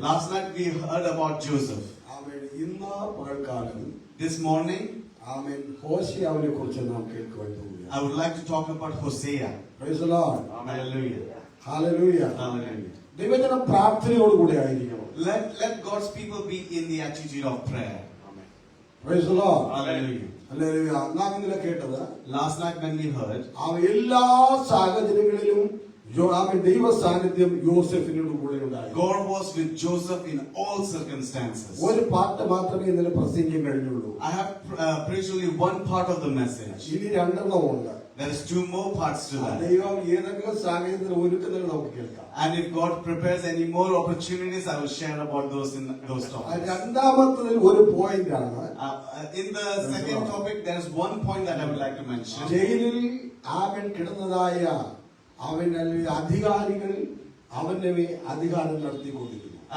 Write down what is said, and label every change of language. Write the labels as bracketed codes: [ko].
[en] Last night we heard about Joseph. [ml] ആമേൻ. ഇന്ന് പകൽക്കാലം [en] This morning [ml] ആമേൻ ഹോശേയാവിനെ കുറിച്ച് നാം കേൾക്കുവാൻ പോകുകയാണ്. [en] I would like to talk about Hosea. Praise the Lord. Hallelujah. Hallelujah. Hallelujah. [ml] ദൈവജനം പ്രാർത്ഥനയോടുകൂടി ആയിരിക്കണം. [en] Let God's people be in the attitude of prayer. Amen. Praise the Lord. Hallelujah. [ml] Hallelujah. നാം ഇന്നലെ കേട്ടത്, [en] Last night when we heard, [ml] എല്ലാ സാഹചര്യങ്ങളിലും അവൻ ദൈവ സാന്നിധ്യം യോസെഫിനോട് കൂടെ ഉണ്ടായി. [en] God was with Joseph in all circumstances. [ml] ഒരു പാട്ട് മാത്രമേ ഇന്നലെ പ്രസംഗിക്കാൻ കഴിഞ്ഞുള്ളൂ. [en] I have preached only one part of the message. [ml] ഇനി രണ്ടെണ്ണമുണ്ട്. [en] There is two more parts to that. [ml] ദൈവം ഏതെങ്കിലും സാഹചര്യത്തിൽ ഒരുക്കുന്നത് നമുക്ക് കേൾക്കാം. [en] And if God prepares any more opportunities, I will share about those in those topics. [ml] രണ്ടാമത്തതിൽ ഒരു point ആണ്. [en] In the second topic, there is one point that I would like to mention. [ml] ജയിലിൽ അവൻ കിടന്നതായ അവന്റെ അധികാരികൾ അവന്റെ അധികാരം നടത്തിക്കൊണ്ടിരുന്നു.